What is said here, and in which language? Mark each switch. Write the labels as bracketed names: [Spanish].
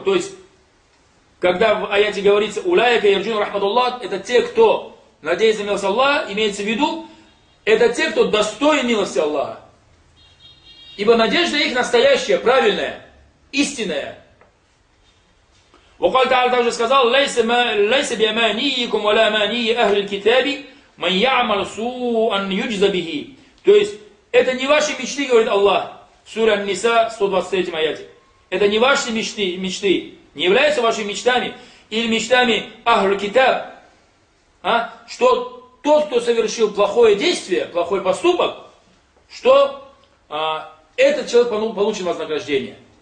[Russian] То есть, когда в аяте говорится [Arabic] улайка ярджуна рахматуллах, [Russian] это те, кто надеется на милость Аллаха, имеется в виду, это те, кто достоин милости Аллаха. Ибо надежда их настоящая, правильная, истинная. [Arabic] وقال تعالى [Russian] также сказал, [Arabic] ليس ما ليس بأمانيكم ولا أماني أهل الكتاب من يعمل سوءا يجزى به. [Russian] То есть это не ваши мечты, говорит Аллах, сура Ан-Ниса 123 аяте. Это не ваши мечты, не являются вашими мечтами или мечтами Ахль Китаб, что тот, кто совершил плохое действие, плохой поступок, что этот человек получит вознаграждение.